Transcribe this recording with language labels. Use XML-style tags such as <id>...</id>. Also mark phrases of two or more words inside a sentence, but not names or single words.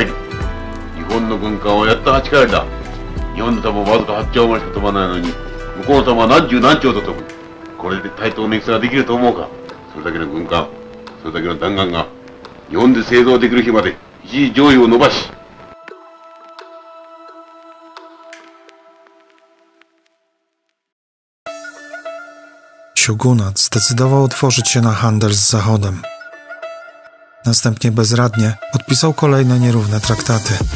<ja>日本の軍艦はやっと8回だ。日本の弾はわずか8丁までしか飛ばないのに向こうの弾は何十何丁と飛ぶ。これで対等の戦ができると思うか。それだけの軍艦、それだけの弾丸が日本で製造できる日まで一時上位を伸ばし</ja> <pl>Szogunat zdecydował otworzyć się na handel z Zachodem. Następnie bezradnie podpisał kolejne nierówne traktaty.</pl>